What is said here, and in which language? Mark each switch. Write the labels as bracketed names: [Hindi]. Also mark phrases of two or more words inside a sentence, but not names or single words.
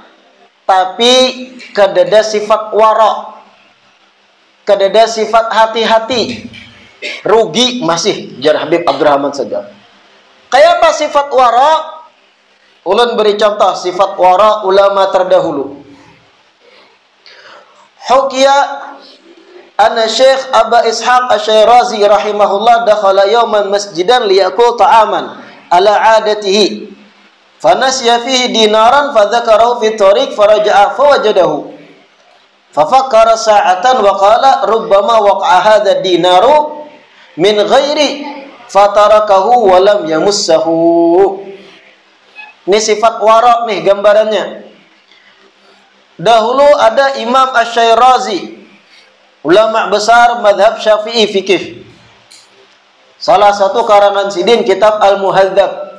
[Banjar] Tapi kedada sifat wara, kedada sifat hati-hati, rugi masih. Jar Habib Abdurrahman saja. Kayak apa sifat wara? Ulun beri contoh sifat wara ulama terdahulu. [Arabic] حكي أن الشيخ أبا إسحاق الشيرازي رحمه الله دخل يوما مسجدا ليأكل طعاما على عادته. فنسي فيه دينارا فذكره في الطريق فرجع فوجده. ففكر ساعة وقال ربما وقع هذا الدينار من غيري فتركه ولم يمسه. [Banjar] Ini sifat wara nih gambarannya. Dahulu ada Imam Asy-Syirazi, ulama besar madhab Syafi'i fikih. Salah satu karangan sidin kitab Al-Muhadzab.